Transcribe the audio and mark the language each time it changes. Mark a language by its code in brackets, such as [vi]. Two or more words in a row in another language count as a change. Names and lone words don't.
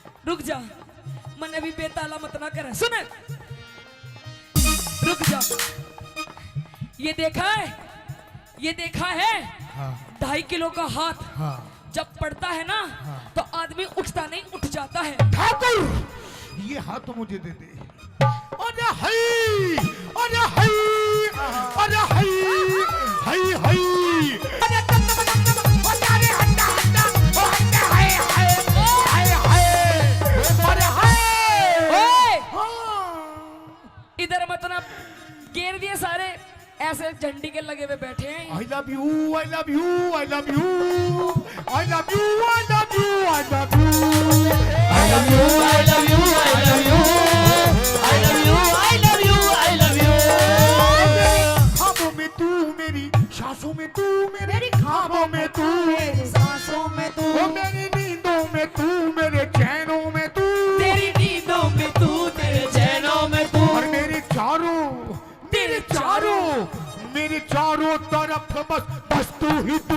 [hi] रुक जा, मन अभी बेताला मत ना करे। सुन, रुक जा। ये देखा है, ये देखा है? हाँ। 2.5 किलो का हाथ हाँ। जब पड़ता है ना, हाँ। तो आदमी उठता नहीं, उठ जाता है। ठाकुर, ये हाथ तो मुझे दे दे। अरे हई, अरे हई, अरे हई, हई हई, अरे अरे हट्टा हट्टा, ओ हट्टा हाय हाय, हाय हाय, अरे हाय। ओए, हाँ। इधर मत ना, घेर दिए सारे, ऐसे झंडी के लगे हुए बैठे हैं। [en] I love you, I love you, I love you, I love you, I love you, I love you, I love you, I love you, I love you, I love you, I love you, I love you। [hi] ख्वाबों में तू मेरी, सांसों में तू मेरी, ख्वाबों में तू मेरी, सांसों में तू, ओ मेरी नींदों में तू, मेरे चैनों में तू, तेरी नींदों में तू, तेरे चैनों में तू, और मेरे चारों तरफ बस बस तू ही तू।